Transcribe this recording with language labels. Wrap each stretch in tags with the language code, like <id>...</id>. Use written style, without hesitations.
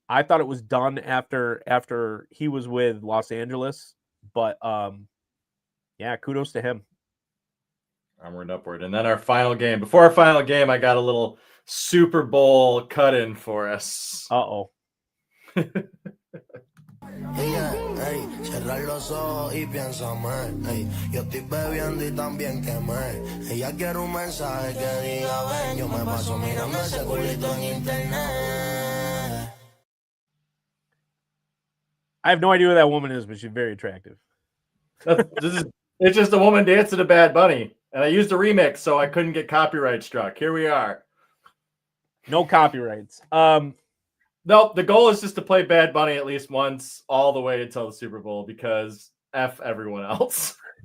<en>I thought it was done after he was with Los Angeles, but yeah, kudos to him. Onward, upward. And then our final game. Before our final game, I got a little Super Bowl cut-in for us. Uh-oh.</en> <es>Cerrar los ojos y piénsame. Yo estoy bebiendo y también quemé. Ella quiere un mensaje que diga ven. Yo me paso mirando ese culito en internet.</es> <en>I have no idea who that woman is, but she's very attractive. It's just a woman dancing to Bad Bunny. And I used a remix, so I couldn't get copyright struck. Here we are. No copyrights. No, the goal is just to play Bad Bunny at least once all the way until the Super Bowl because F everyone else.</en>